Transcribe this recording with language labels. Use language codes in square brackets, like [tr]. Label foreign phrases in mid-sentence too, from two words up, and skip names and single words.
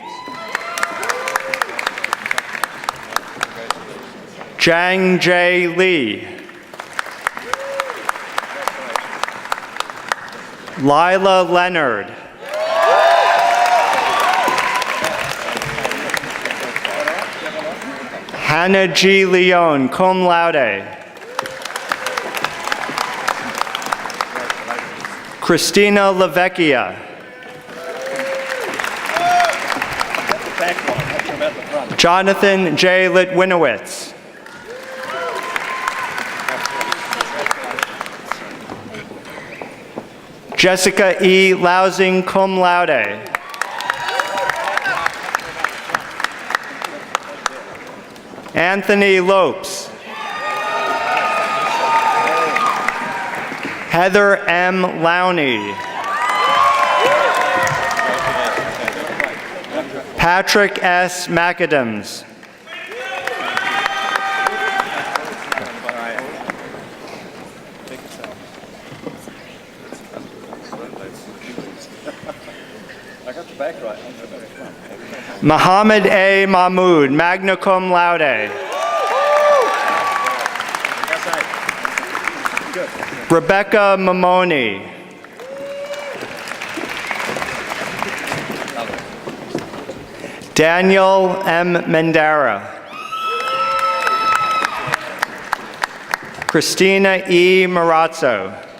[en] Jang J. Lee. Lila Leonard. Hannah G. Leone, [la] cum laude. [en] Christina Lavecchia. Jonathan J. Litwinowitz. Jessica E. Lousing, [la] cum laude. [en] Anthony Lopes. Heather M. Lowney. Patrick S. McAdams. Muhammad A. Mahmood, [la] magna cum laude. [en] Rebecca Mamoni. Daniel M. Mendara. Christina E. Marazzo.